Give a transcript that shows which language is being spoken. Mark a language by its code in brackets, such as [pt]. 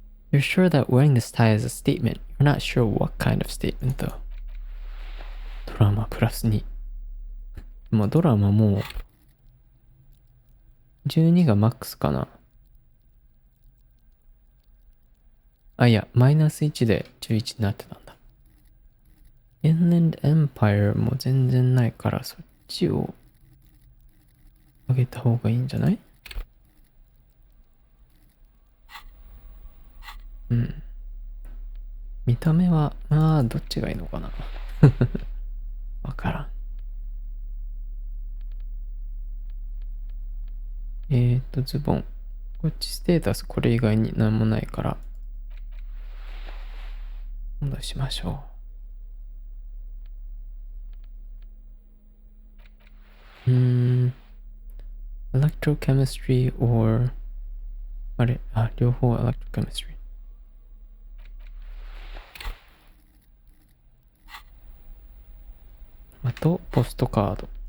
[en] You're sure that wearing this tie is a statement. You're not sure what kind of statement though. [ja] ドラマプラス2。もうドラマもう12がマックスかな。あ、いや、マイナス1で11になってたんだ。Inland Empire も全然ないからそっちを上げた方がいいんじゃない？見た目は、まあ、どっちがいいのかな。わからん。ズボン。こっちステータスこれ以外に何もないから、戻しましょう。 [en] Electrochemistry or [ja] あれ、両方 Electrochemistry。あと、ポストカード。